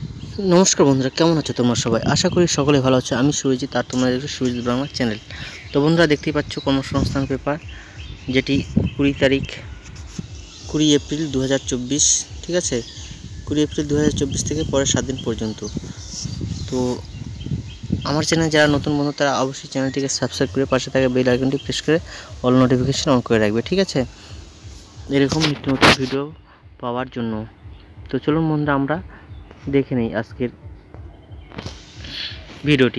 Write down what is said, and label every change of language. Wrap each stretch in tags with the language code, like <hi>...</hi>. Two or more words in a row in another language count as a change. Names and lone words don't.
<bn>নমস্কার বন্ধুরা কেমন আছো তোমরা সবাই আশা করি সকলে ভালো আছো। আমি সুরজিত আর তোমরা দেখছো সুরজিত বাংলা চ্যানেল। তো বন্ধুরা দেখতেই पाচ্ছ কর্মসংস্থান পেপার জেটি 20 তারিখ 20 এপ্রিল 2024</bn> <hi>ठीक है</hi> <bn>20 এপ্রিল 2024 থেকে পরের 7 দিন পর্যন্ত। तो আমার চ্যানেল যারা নতুন বন্ধু তারা অবশ্যই চ্যানেলটিকে সাবস্ক্রাইব করে পাশে থাকা বেল আইকনটি প্রেস করে অল নোটিফিকেশন অন করে রাখবে ঠিক আছে এরকম নিত্য নতুন ভিডিও পাওয়ার জন্য। তো চলুন বন্ধুরা আমরা দেখে নেই আজকের ভিডিওটি।</bn>